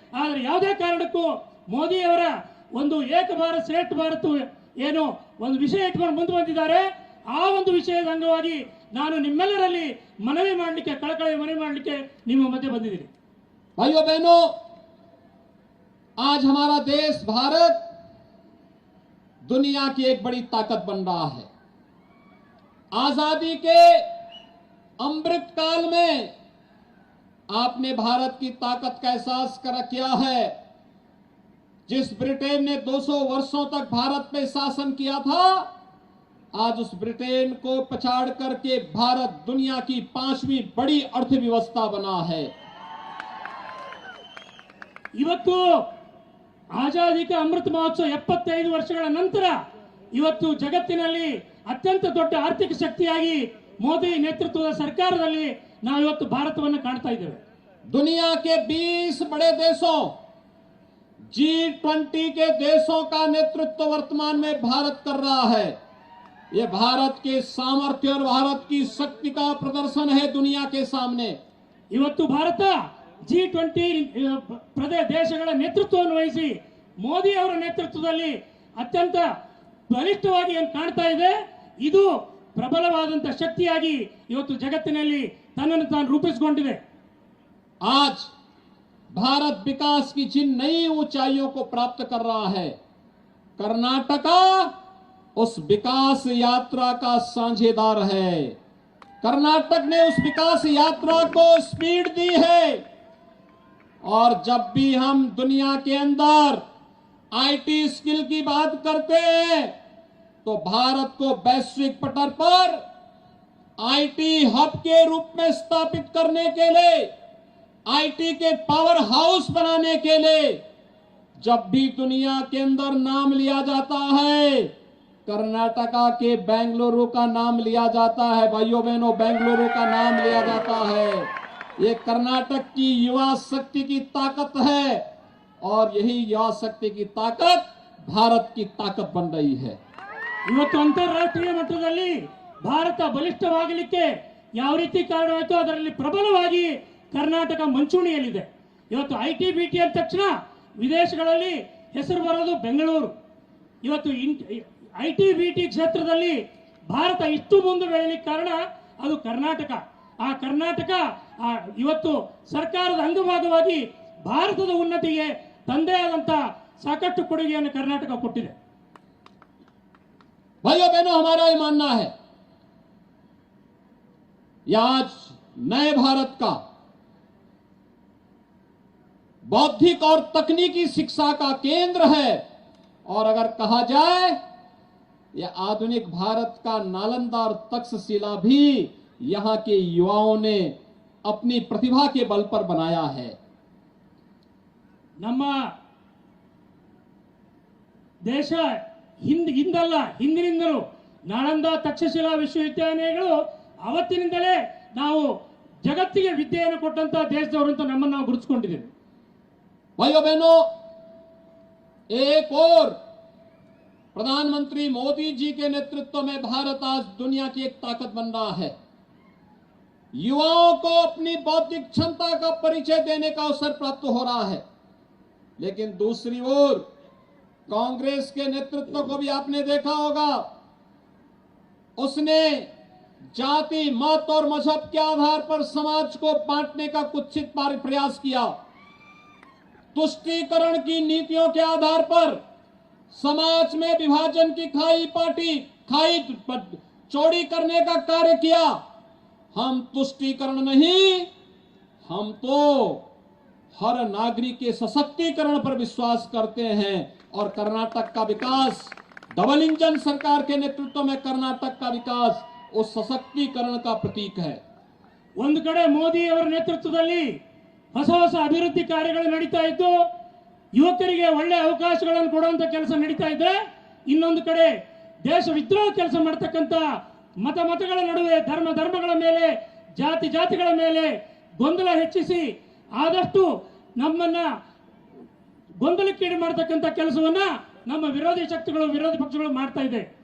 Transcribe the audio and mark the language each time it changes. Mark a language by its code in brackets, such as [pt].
[kn] ಆದರೆ ಯಾವುದೇ ಕಾರಣಕ್ಕೂ ಮೋದಿಯವರ ಒಂದು ಏಕ ಭಾರತ್ ಶ್ರೇಷ್ಠ ಭಾರತ್ ಏನು ಒಂದು ವಿಷಯ ಇಟ್ಕೊಂಡು ಮುಂದೆ ಬಂದಿದ್ದಾರೆ। ಆ ಒಂದು ವಿಷಯದ ಅಂಗವಾಗಿ ನಾನು ನಿಮ್ಮೆಲ್ಲರಲ್ಲಿ ಮನವಿ ಮಾಡಲಿಕ್ಕೆ, ಕಳಕಳಿ ಮನವಿ ಮಾಡಲಿಕ್ಕೆ ನಿಮ್ಮ ಮಧ್ಯೆ ಬಂದಿದ್ದೀನಿ। [hi] भाइयों बहनों, आज हमारा देश भारत दुनिया की एक बड़ी ताकत बन रहा है। आजादी के अमृत काल में आपने भारत की ताकत का एहसास किया है। जिस ब्रिटेन ने 200 वर्षों तक भारत पे शासन किया था, आज उस ब्रिटेन को पछाड़ करके भारत दुनिया की 5वीं बड़ी अर्थव्यवस्था बना है। [kn] ಇವತ್ತು ಆಜಾದಿ ಕಾ ಅಮೃತ ಮಹೋತ್ಸವ 75 ವರ್ಷಗಳ ನಂತರ ಇವತ್ತು ಜಗತ್ತಿನಲ್ಲಿ ಅತ್ಯಂತ ದೊಡ್ಡ ಆರ್ಥಿಕ ಶಕ್ತಿಯಾಗಿ ಮೋದಿ ನೇತೃತ್ವದ ಸರ್ಕಾರದಲ್ಲಿ ನಾವು ಇವತ್ತು ಭಾರತವನ್ನು ಕಾಣ್ತಾ ಇದ್ದೇವೆ। [hi] दुनिया के 20 बड़े देशों G20 के देशों का नेतृत्व वर्तमान में भारत कर रहा है। ये भारत के सामर्थ्य और भारत की शक्ति का प्रदर्शन है दुनिया के सामने। [kn] ಇವತ್ತು ಭಾರತ G20 ದೇಶಗಳ ನೇತೃತ್ವವನ್ನು ವಹಿಸಿ ಮೋದಿ ಅವರ ನೇತೃತ್ವದಲ್ಲಿ ಅತ್ಯಂತ ಬಲಿಷ್ಠವಾಗಿ ಏನು ಕಾಣ್ತಾ ಇದೆ, ಇದು ಪ್ರಬಲವಾದಂತ ಶಕ್ತಿಯಾಗಿ ಇವತ್ತು ಜಗತ್ತಿನಲ್ಲಿ ತನ್ನನ್ನು ತಾನು ರೂಪಿಸಿಕೊಂಡಿದೆ। [hi] आज भारत विकास की जिन नई ऊंचाइयों को प्राप्त कर रहा है, कर्नाटका उस विकास यात्रा का साझेदार है। कर्नाटक ने उस विकास यात्रा को स्पीड दी है। और जब भी हम दुनिया के अंदर आईटी स्किल की बात करते हैं तो भारत को वैश्विक पटल पर आईटी हब के रूप में स्थापित करने के लिए, आईटी के पावर हाउस बनाने के लिए जब भी दुनिया के अंदर नाम लिया जाता है, कर्नाटका के बेंगलुरु का नाम लिया जाता है। भाइयों बहनों, बेंगलुरु का नाम लिया जाता है। ये कर्नाटक की युवा शक्ति की ताकत है और यही युवा शक्ति की ताकत भारत की ताकत बन रही है। [kn] ಇವತ್ತು ಅಂತಾರಾಷ್ಟ್ರೀಯ ಮಟ್ಟದಲ್ಲಿ ಭಾರತ ಬಲಿಷ್ಠವಾಗಲಿಕ್ಕೆ ಯಾವ ರೀತಿ ಕಾರಣವಾಯಿತು, ಅದರಲ್ಲಿ ಪ್ರಬಲವಾಗಿ ಕರ್ನಾಟಕ ಮುಂಚೂಣಿಯಲ್ಲಿದೆ। ಇವತ್ತು ಐಟಿ ಬಿಟಿ ಅಂದ ತಕ್ಷಣ ವಿದೇಶಗಳಲ್ಲಿ ಹೆಸರು ಬರೋದು ಬೆಂಗಳೂರು। ಇವತ್ತು ಐಟಿ ಬಿಟಿ ಕ್ಷೇತ್ರದಲ್ಲಿ ಭಾರತ ಇಷ್ಟು ಮುಂದೆ ಬೆಳೆಯಲಿಕ್ಕೆ ಕಾರಣ ಅದು ಕರ್ನಾಟಕ। ಆ ಕರ್ನಾಟಕ ಇವತ್ತು ಸರ್ಕಾರದ ಅಂಗಭಾಗವಾಗಿ ಭಾರತದ ಉನ್ನತಿಗೆ ತಂದೆ ಆದಂತ ಸಾಕಷ್ಟು ಕೊಡುಗೆಯನ್ನು ಕರ್ನಾಟಕ ಕೊಟ್ಟಿದೆ। [hi] भाइयों बहनों, हमारा ये मानना है यह आज नए भारत का बौद्धिक और तकनीकी शिक्षा का केंद्र है। और अगर कहा जाए यह आधुनिक भारत का नालंदा और तक्षशिला भी यहां के युवाओं ने अपनी प्रतिभा के बल पर बनाया है। [kn] ನಮ್ಮ ದೇಶ ಹಿಂದಲ್ಲ ಹಿಂದಿನಿಂದಲೂ ನಾಳಂದ ತಕ್ಷಶಿಲಾ ವಿಶ್ವವಿದ್ಯಾಲಯಗಳು ಅವತ್ತಿನಿಂದಲೇ ನಾವು ಜಗತ್ತಿಗೆ ವಿದ್ಯೆಯನ್ನು ಕೊಟ್ಟಂತ ದೇಶದವರು ಅಂತ ನಮ್ಮನ್ನು ನಾವು ಗುರುತಿಸಿಕೊಂಡಿದ್ದೇವೆ। [hi] भाइयों बहनों, एक और प्रधानमंत्री मोदी जी के नेतृत्व में भारत आज दुनिया की एक ताकत बन रहा है। युवाओं को अपनी बौद्धिक क्षमता का परिचय देने का अवसर प्राप्त हो रहा है। लेकिन दूसरी ओर कांग्रेस के नेतृत्व को भी आपने देखा होगा, उसने जाति, मत और मजहब के आधार पर समाज को बांटने का कुत्सित प्रयास किया। तुष्टीकरण की नीतियों के आधार पर समाज में विभाजन की खाई चौड़ी करने का कार्य किया। हम तुष्टीकरण नहीं, हम तो हर नागरिक के सशक्तिकरण पर विश्वास करते हैं। और कर्नाटक का विकास, डबल इंजन सरकार के नेतृत्व में कर्नाटक का विकास उस सशक्तिकरण का प्रतीक है। [kn] ಒಂದು ಕಡೆ ಮೋದಿ ಅವರ ನೇತೃತ್ವದಲ್ಲಿ ಹೊಸ ಹೊಸ ಅಭಿವೃದ್ಧಿ ಕಾರ್ಯಗಳು ನಡೀತಾ ಇದ್ದು ಯುವಕರಿಗೆ ಒಳ್ಳೆ ಅವಕಾಶಗಳನ್ನು ಕೊಡುವಂತ ಕೆಲಸ ನಡೀತಾ ಇದ್ರೆ, ಇನ್ನೊಂದು ಕಡೆ ದೇಶ ವಿದ್ರೋಹ ಕೆಲಸ ಮಾಡತಕ್ಕಂತ ಮತಗಳ ನಡುವೆ ಧರ್ಮಗಳ ಮೇಲೆ ಜಾತಿಗಳ ಮೇಲೆ ಗೊಂದಲ ಹೆಚ್ಚಿಸಿ ಆದಷ್ಟು ನಮ್ಮನ್ನ ಗೊಂದಲಕ್ಕೀಡು ಮಾಡತಕ್ಕಂತ ಕೆಲಸವನ್ನ ನಮ್ಮ ವಿರೋಧಿ ಪಕ್ಷಗಳು ಮಾಡ್ತಾ ಇದೆ।